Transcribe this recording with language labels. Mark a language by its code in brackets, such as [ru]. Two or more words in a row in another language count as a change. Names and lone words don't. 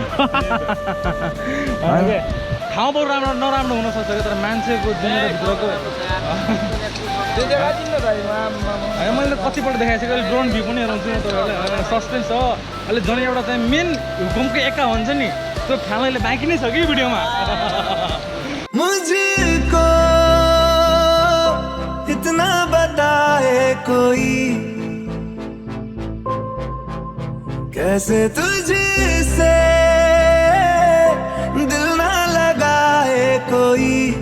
[ne] ठाउँ बहुत राम्रो नराम्रो हुनसक्छ क्या तर मान्छेको दुनियाँभित्रको होइन मैले कतिपल्ट देखाएको छु अहिले [en] drone view [ne] पनि हेराउँछु म तपाईँहरूलाई सस्पेन्स छ अहिले झन् एउटा चाहिँ मेन हुकुमको एका भन्छ नि त्यो फ्यालैले बाँकी नै छ कि भिडियोमा [hi] मुझको इतना बताए कोई कैसे तुझसे दिल ना लगाए कोई